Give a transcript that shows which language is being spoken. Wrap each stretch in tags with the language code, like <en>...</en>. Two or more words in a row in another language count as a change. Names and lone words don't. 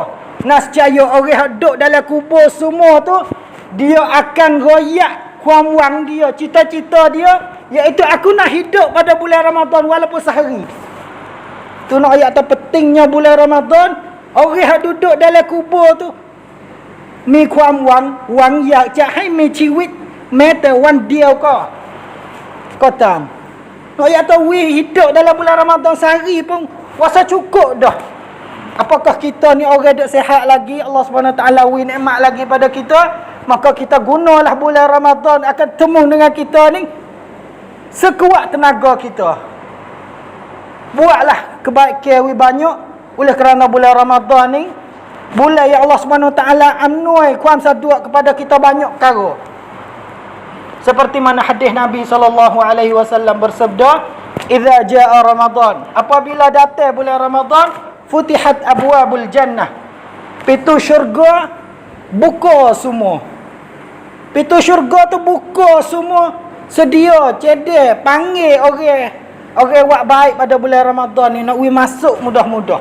<ms>Nascaya orang duduk dalam kubur semua tu, dia akan royak kuam-wang dia, cita-cita dia, iaitu aku nak hidup pada bulan Ramadan walaupun sehari. Tu nak ayat pentingnya bulan Ramadan. Orang yang duduk dalam kubur tu</ms> <th>มีความหวัง,</th> <ms>wang ya</ms> <th>จะให้มีชีวิตแม้แต่วันเดียวก็ตาม</th> <ms>Nak ayat tu hidup dalam bulan Ramadan sehari pun rasa cukup dah. Apakah kita ni orang duk sihat lagi, Allah</ms> <ar>سبحانه وتعالى</ar> <ms>wi nikmat lagi pada kita, maka kita gunalah bulan Ramadan akan temu dengan kita ni sekuat tenaga kita. Buatlah kebaikan banyak, oleh kerana bulan Ramadan ni bulan yang Allah</ms> <ar>سبحانه وتعالى</ar> <th>อำนวยความสะดวก</th> <ms>kepada kita banyak perkara. Seperti mana hadis Nabi</ms> <ar>صلى الله عليه وسلم</ar> <ms>bersabda,</ms> <ar>"إذا جاء رمضان",</ar> <ms>apabila datang bulan Ramadan,</ms> <ar>فتحت أبواب الجنة,</ar> <ms>pintu syurga buka semua. Pintu syurga tu buka semua, sedia cedek panggil orang buat baik pada bulan Ramadan ni nak masuk mudah-mudah.</ms>